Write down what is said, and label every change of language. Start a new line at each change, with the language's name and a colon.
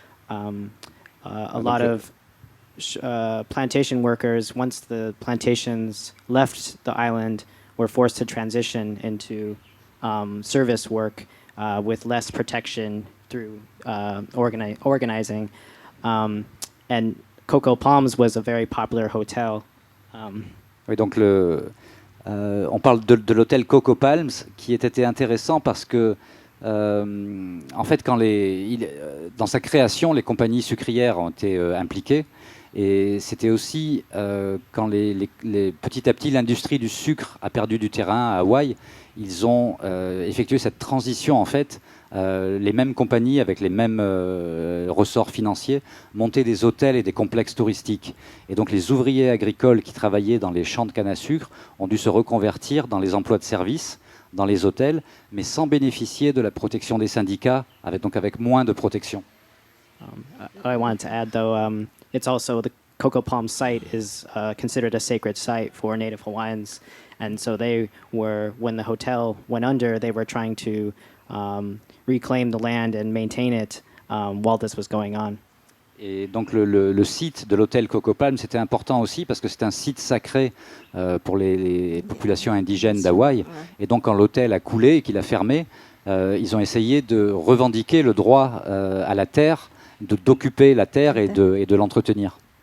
English: A lot of plantation workers, once the plantations left the island, were forced to transition into service work with less protection through organizing. And Coco Palms was a very popular hotel.
French: Oui, donc on parle de l'hôtel Coco Palms qui était intéressant parce que en fait dans sa création les compagnies sucrières ont été impliquées. Et c'était aussi quand petit à petit l'industrie du sucre a perdu du terrain à Hawaï, ils ont effectué cette transition en fait. Les mêmes compagnies avec les mêmes ressorts financiers montaient des hôtels et des complexes touristiques. Et donc les ouvriers agricoles qui travaillaient dans les champs de canne à sucre ont dû se reconvertir dans les emplois de service, dans les hôtels, mais sans bénéficier de la protection des syndicats, avec moins de protection.
English: I wanted to add though, it's also the Coco Palm site is considered a sacred site for Native Hawaiians, and so when the hotel went under, they were trying to reclaim the land and maintain it while this was going on.
French: Et donc le site de l'hôtel Coco Palm, c'était important aussi parce que c'est un site sacré pour les populations indigènes d'Hawaï. Et donc quand l'hôtel a coulé et qu'il a fermé, ils ont essayé de revendiquer le droit à la terre, d'occuper la terre et de l'entretenir.